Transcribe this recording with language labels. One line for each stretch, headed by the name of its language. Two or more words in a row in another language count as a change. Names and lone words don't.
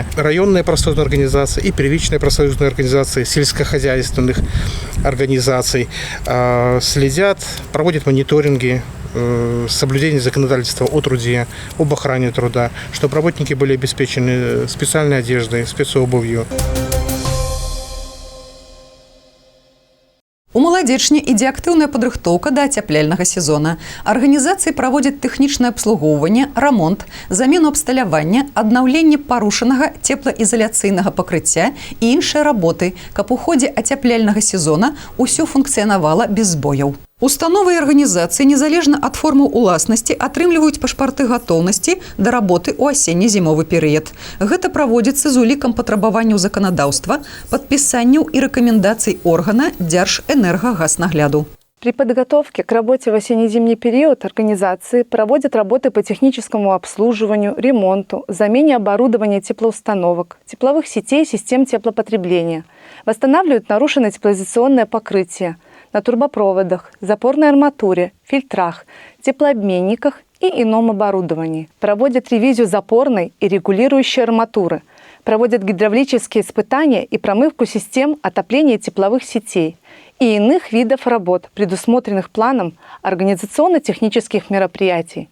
Russian: Районные профсоюзные организации и первичные профсоюзные организации сельскохозяйственных организаций следят, проводят мониторинги соблюдение законодательства о труде, об охране труда, чтобы работники были обеспечены специальной одеждой, спецобувью.
Belarusian: У маладзечні ідзе актыўная падрыхтоўка да ацяпляльнага сезона. Арганізацыі праводзяць тэхнічнае абслугоўванне, рамонт, замену абсталявання, аднаўленне парушанага цеплаізаляцыйнага пакрыцця і іншыя работы, каб у ходзе ацяпляльнага сезона ўсё функцыянавала без збояў. Установы і арганізацыі незалежна ад формы ўласнасці атрымліваюць пашпарты гатоўнасці да работы ў асенне-зімовы перыяд. Гэта праводзіцца з улікам патрабаванняў заканадаўства, падпісанняў і рэкамендацый органа Дзяржэнергагазнагляду.
Russian: При подготовке к работе в осенне-зимний период организации проводят работы по техническому обслуживанию, ремонту, замене оборудования теплоустановок, тепловых сетей и систем теплопотребления, восстанавливают нарушенное теплоизоляционное покрытие на трубопроводах, запорной арматуре, фильтрах, теплообменниках и ином оборудовании, проводят ревизию запорной и регулирующей арматуры, проводят гидравлические испытания и промывку систем отопления тепловых сетей и иных видов работ, предусмотренных планом организационно-технических мероприятий.